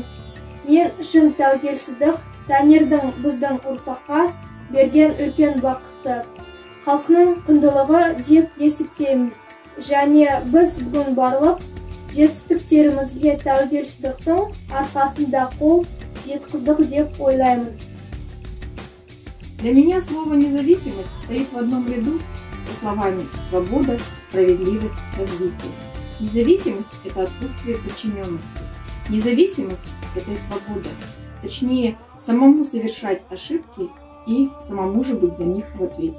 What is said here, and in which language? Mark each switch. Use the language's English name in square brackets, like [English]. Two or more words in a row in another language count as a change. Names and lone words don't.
[Kazakh] Мен үшін тәуелсіздік Тәңірдің біздің ұрпаққа берген үлкен бақыты, халқының құндылығы деп есептеймін. Және біз бүгін барлық жетістіктерімізге тәуелсіздіктің арқасында қол жеткіздік деп ойлаймын. [Russian] Для меня слово «независимость» стоит в одном ряду со словами «свобода», «справедливость», «развитие». Независимость – это отсутствие подчиненности. Независимость – это и свобода. Точнее, самому совершать ошибки и самому же быть за них в ответе.